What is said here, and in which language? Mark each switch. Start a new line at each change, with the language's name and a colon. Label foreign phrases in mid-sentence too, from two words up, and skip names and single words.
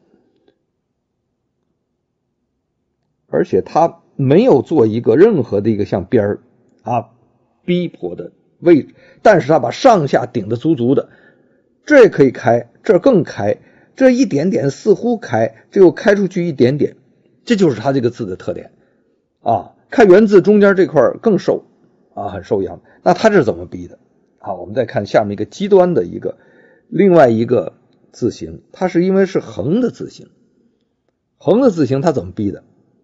Chinese: 而且它沒有做一個任何的一個像邊逼迫的位置，但是它把上下頂得足足的，這可以開，這更開，這一點點似乎開，這又開出去一點點，這就是它這個字的特點看原字中間這塊更瘦很瘦一樣。那它是怎麼逼的我們再看下面一個極端的另外一个字形，它是因為是橫的字形，它怎麼逼的？